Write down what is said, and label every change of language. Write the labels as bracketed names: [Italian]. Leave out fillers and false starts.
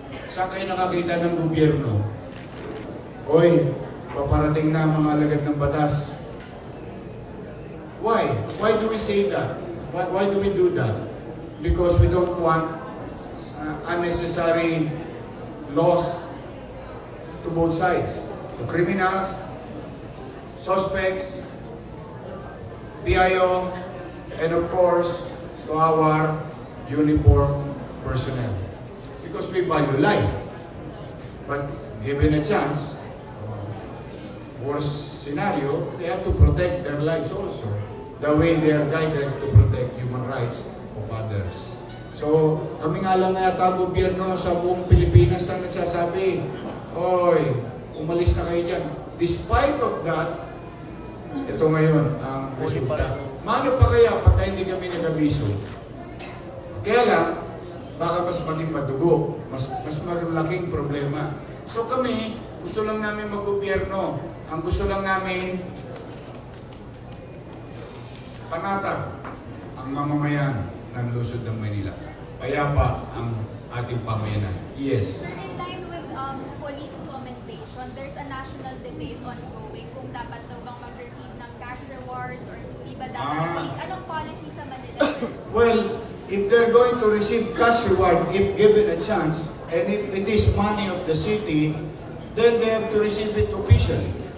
[Filipino] Saan kayo nakakita ng gobyerno? Oy, paparating na mga alagad ng batas. [English] Why? Why do we say that? Why do we do that? Because we don't want unnecessary laws to both sides. To criminals, suspects, PIO, and of course, to our uniform personnel. Because we value life. But given a chance, worst scenario, they have to protect their lives also. The way they are guided to protect human rights of others. [Filipino] So, kami nga lang yata gobyerno sa buong Pilipinas ang nagsasabi, oy, umalis na kayo dyan. [English] Despite of that, [Filipino] ito ngayon ang resulta. Mano pa kaya pagka hindi kami nag-abiso? Kaya lang, baka mas maging madugo, mas malaking problema. So kami, gusto lang namin mag-gobyerno. Ang gusto lang namin, panatag ang mamamayan ng lungsod ng Manila. Payapa ang ating pamayanan. [English] Yes. Sir, in line with police commendation, there's a national debate ongoing [Filipino] kung dapat daw bang mag-receive [English] ng cash rewards or hindi ba dapat police. [Filipino] Anong policy sa Manila? [English] Well, if they're going to receive cash reward, if given a chance, and if it is money of the city, then they have to receive it officially.